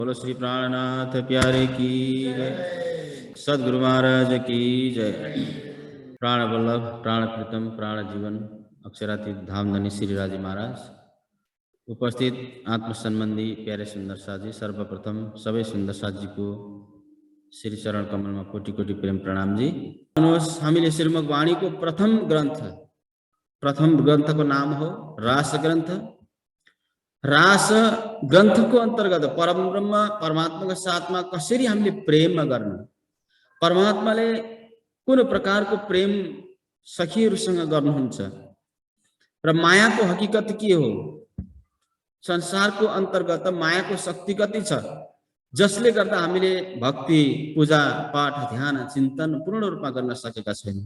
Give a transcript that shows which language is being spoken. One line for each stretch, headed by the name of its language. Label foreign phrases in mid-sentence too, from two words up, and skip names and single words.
Hindi: बोलो श्री प्राणनाथ प्यारे की जय, सदगुरु महाराज की जय।
Nepali: प्राण वल्लभ, प्राण प्रीतम, प्राण जीवन, अक्षरातीत धामधनी श्री राजी महाराज, उपस्थित आत्म सम्बन्धी प्यारे सुन्दर साथी, सर्वप्रथम सबै सुन्दर साथीको श्री चरण कमलमा कोटि कोटि प्रेम प्रणाम जी। हामीले श्रीमद् वाणीको प्रथम ग्रन्थको नाम हो रास ग्रन्थ। रास ग्रन्थको अन्तर्गत परमब्रह्म परमात्माको साथमा कसरी हामीले प्रेम गर्न, परमात्माले कुन प्रकारको प्रेम सखीहरूसँग गर्नुहुन्छ र मायाको हकीकत के हो, संसारको अन्तर्गत मायाको शक्ति कति छ, जसले गर्दा हामीले भक्ति पूजा पाठ ध्यान चिन्तन पूर्ण रूपमा गर्न सकेका छैनौँ।